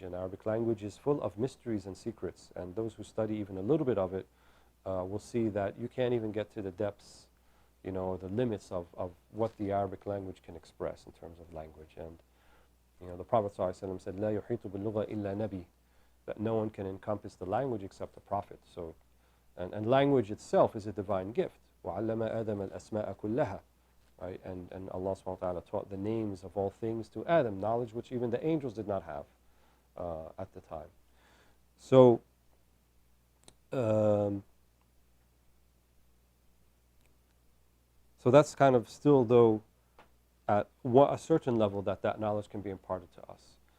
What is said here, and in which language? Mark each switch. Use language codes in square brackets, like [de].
[en] And Arabic language is full of mysteries and secrets. And those who study even a little bit of it will see that you can't even get to the depths, the limits of what the Arabic language can express in terms of language. And the Prophet ﷺ said, "La yuhitu bil-lugha illa nabi," that no one can encompass the language except the Prophet. So, and language itself is a divine gift. [ar] وَعَلَّمَ آدَمَ الْأَسْمَاءَ كُلَّهَا, right? [en] And Allah subhanahu wa ta'ala taught the names of all things to Adam, knowledge which even the angels did not have at the time. So, so that's kind of still, though, at a certain level that knowledge can be imparted to us.